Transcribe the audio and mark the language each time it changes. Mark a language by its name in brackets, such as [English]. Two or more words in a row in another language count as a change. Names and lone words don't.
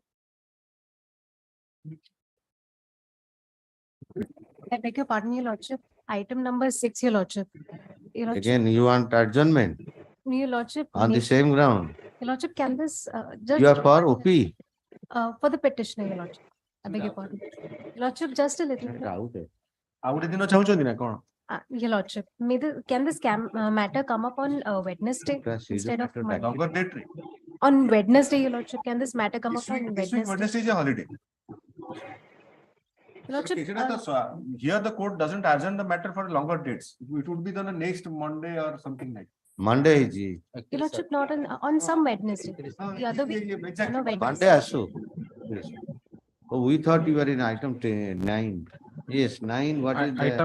[English] I beg your pardon, your lordship. Item number 6, your lordship. Your lordship, Again, you want adjournment your lordship, on the same ground. your lordship, can this You are for OP. For the petitioner, Your Lordship. I beg your pardon. Your Lordship, just a little. Out है. [Odia] ଆଉ ଗୋଟେ ଦିନ ଚାହୁଁଛନ୍ତି ନା କଣ? [English] Your Lordship, can this matter come up on Wednesday Plus, is instead it of matter Monday? Longer date ରେ? On Wednesday, Your Lordship, can this matter come up This week on Wednesday Wednesday? is a holiday. Your Lordship, [Odia] ସେଟା ତ [English] here the court doesn't adjourn the matter for longer dates. It would be on the next Monday or something like. Monday is it? Your Lordship, not on some Wednesday. The other week, on a Exactly. Monday also. Yes. Oh, we thought you were in item 9. Yes, 9, what is the?